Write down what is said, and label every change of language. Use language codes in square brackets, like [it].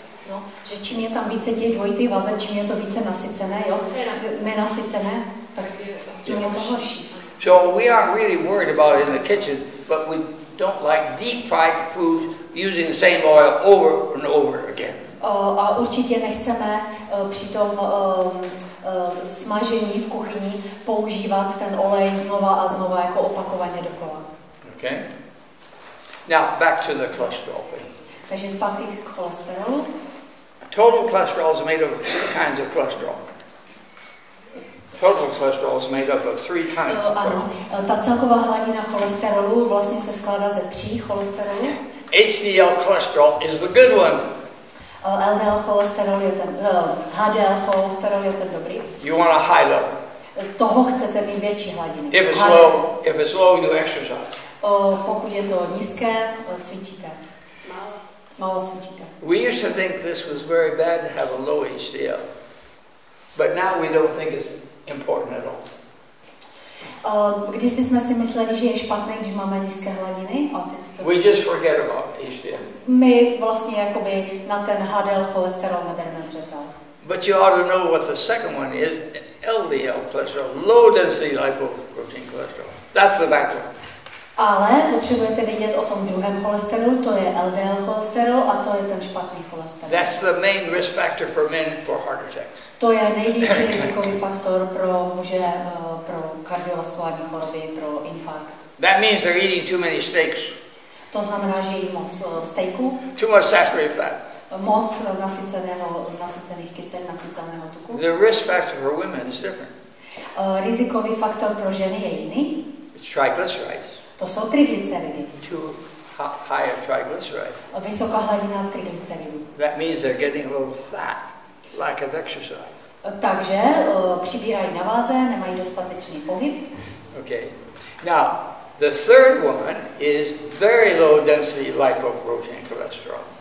[cs] No, že čím je tam více těch dvojitých vazeb, čím je to více nasycené, jo? Nenasycené, tak tím je to horší. [en] So we aren't really worried about it in the kitchen, but we don't like deep fried food using the same oil over and over again. [cs] A určitě nechceme při tom smažení v kuchyni používat ten olej znova a znova jako opakovaně dokola. [en] Okay. Now back to the cholesterol thing. [cs] Takže zpátky k cholesterolu. [en] Total cholesterol is made up of 3 kinds of cholesterol. Total cholesterol is made up of 3 kinds of cholesterol. [cs] Ano, ta celková hladina cholesterolu vlastně se skládá ze 3 cholesterolů. [en] HDL cholesterol is the good one. [cs] LDL cholesterol je ten, HDL cholesterol je ten dobrý. [en] You want a high level. [cs] Toho chcete mít větší hladiny. [en] If it's low, you exercise. [cs] Pokud je to nízké, cvičíte. Málo cvičíte. [en] We used to think this was very bad to have a low HDL, but now we don't think it's important at all. [cs] Když jsme si mysleli, že je špatné, když máme nízké hladiny, a teď [en] we just forget about HDL. [cs] My vlastně jakoby na ten HDL cholesterol nebereme zřetel. [en] But you ought to know what the second one is: LDL cholesterol, low density lipoprotein cholesterol. That's the bad one. [cs] Ale potřebujete vědět o tom druhém cholesterolu, to je LDL cholesterol a to je ten špatný cholesterol. [en] That's the main risk factor for men for heart attacks. [cs] To je největší rizikový faktor pro muže, pro kardiovaskulární choroby, pro infarkt. [en] That means they're eating too many steaks. [cs] To znamená, že jí moc steaků, [en] too much saturated fat. [cs] Moc nasycených kyselin, nasyceného tuku. [en] The risk factor for women is different. [cs] Rizikový faktor pro ženy je jiný. [en] It's triglycerides. [cs] To jsou triglyceridy. [en] Too high a triglyceride. [cs] Vysoká hladina triglyceridů. [en] That means they're getting a little fat, lack of exercise. [cs] Takže přibírají na váze, nemají dostatečný pohyb. [en] Okay. Now, the third one is very low density lipoprotein cholesterol.